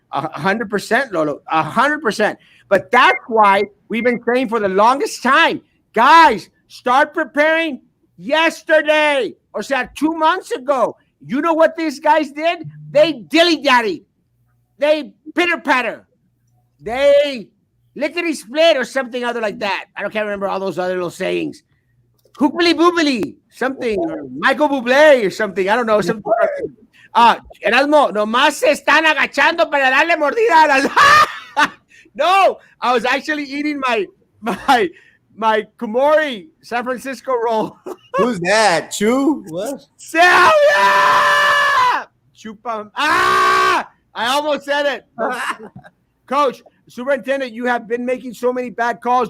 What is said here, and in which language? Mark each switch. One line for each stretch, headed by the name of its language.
English: 100%, Lolo, 100%. But that's why we've been saying for the longest time, guys, start preparing yesterday, or 2 months ago. You know what these guys did? They dilly-dally. They pitter-patter. They lickety-split or something other like that. I can't remember all those other little sayings. Hoopily-boopily, something. Or Michael Bublé or something. I don't know. Something.
Spanish: Erasmo, nomás se están agachando para darle mordida a las...
English: No, I was actually eating my Kumori San Francisco roll. Who's that? Chew? What? Sylvia! Chupa. I almost said it. Coach, Superintendent, you have been making so many bad calls.